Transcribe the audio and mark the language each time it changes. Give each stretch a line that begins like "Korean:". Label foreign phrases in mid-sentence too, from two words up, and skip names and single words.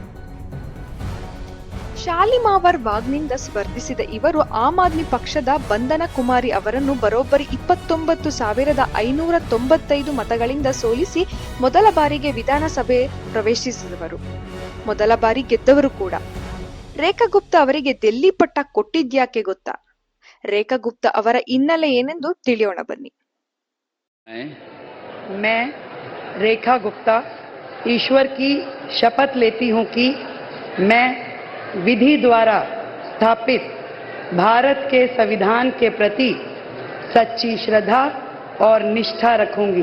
Kannada: ಶಾಲಿಮಾರ್ ಬಾಗ್ನಿಂದ ಸ್ಪರ್ಧಿಸಿದ ಇವರು ಆಮ್ ಆದ್ಮಿ ಪಕ್ಷದ ಬಂದನಾ ಕುಮಾರಿ ಅವರನ್ನು ಬರೋಬ್ಬರಿ 29,595 ಮತಗಳಿಂದ ಸೋಲಿಸಿ ಮೊದಲ ಬಾರಿಗೆ ವಿಧಾನಸಭೆ ಪ್ರವೇಶಿಸಿದವರು. ಮೊದಲ ಬಾರಿ ಗೆದ್ದವರು ಕೂಡ. ರೇಖಾ ಗುಪ್ತಾ ಅವರಿಗೆ ದಿಲ್ಲಿ ಪಟ್ಟ ಕೊಟ್ಟಿದ್ಯಾಕೆ ಗೊತ್ತಾ? ರೇಖಾ ಗುಪ್ತಾ ಅವರ ಹಿನ್ನೆಲೆ ಏನೆಂದು ತಿಳಿಯೋಣ ಬನ್ನಿ.
Hindi: मैं रेखा गुप्ता ईश्वर की शपथ लेती हूं कि मैं विधि द्वारा स्थापित भारत के संविधान के प्रति सच्ची श्रद्धा और निष्ठा रखूंगी.